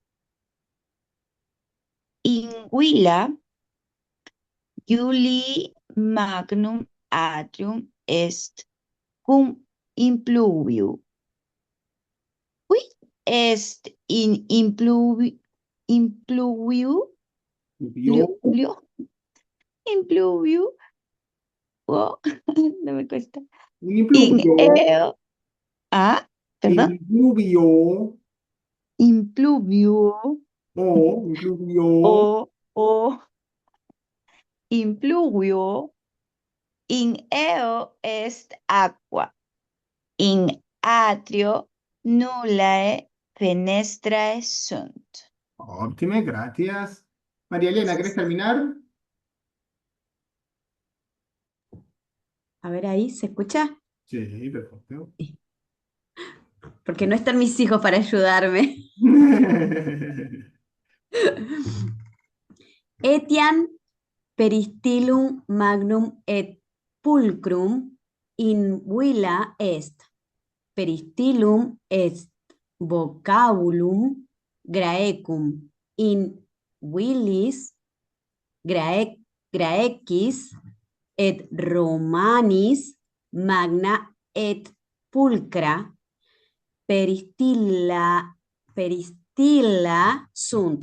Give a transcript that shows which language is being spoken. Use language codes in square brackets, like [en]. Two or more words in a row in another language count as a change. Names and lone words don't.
[la] In villa Julii magnum atrium est cum impluviu. Qui est in impluviu? Vio, [es] Impluviu. Oh, no me cuesta. un [la] In impluvio, [es] eo. Ah, perdón. [la] impluvio, Impluviu. impluvio, Impluviu. In eo est aqua. In atrio nullae fenestrae sunt. óptime, [es] gracias. María Elena, ¿querés terminar? A ver ahí, ¿se escucha? Sí, perfecto. Porque no están mis hijos para ayudarme. [la] Etiam peristilum magnum et pulcrum in villa est. Peristilum est vocabulum Graecum in villis Graecis et Romanis magna et pulcra peristilla sunt.